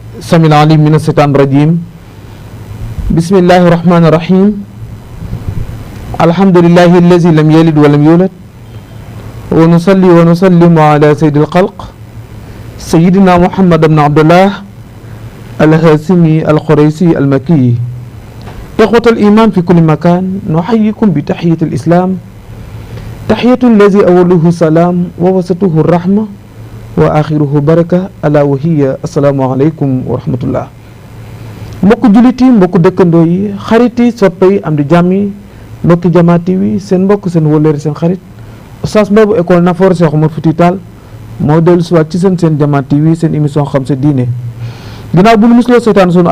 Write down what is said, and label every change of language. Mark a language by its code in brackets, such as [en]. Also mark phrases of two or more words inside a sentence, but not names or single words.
[ar] السميع العليم من الشيطان الرجيم بسم الله الرحمن الرحيم الحمد لله الذي لم يلد ولم يولد ونصلي ونسلم على سيد الخلق سيدنا محمد بن عبد الله الهاشمي القريشي المكي إخوة الإيمان في كل مكان نحييكم بتحية الإسلام تحية الذي أوله سلام ووسطه الرحمة وآخره بركة ألا وهي السلام عليكم ورحمة الله [wo] mbokk jullit yi mbokk dëkkandoo yi xarit yi soppe yi am di jàmm yi mbokki Jama TV seen mbokk seen wóllëre seen xarit Oustaz Mbaye école Nafoore Cheikh Oumar Foutiyou Tall moo dellu si waat ci seen Jama TV seen émission xam sa diine ginnaaw bu nu musloo seetaan sunu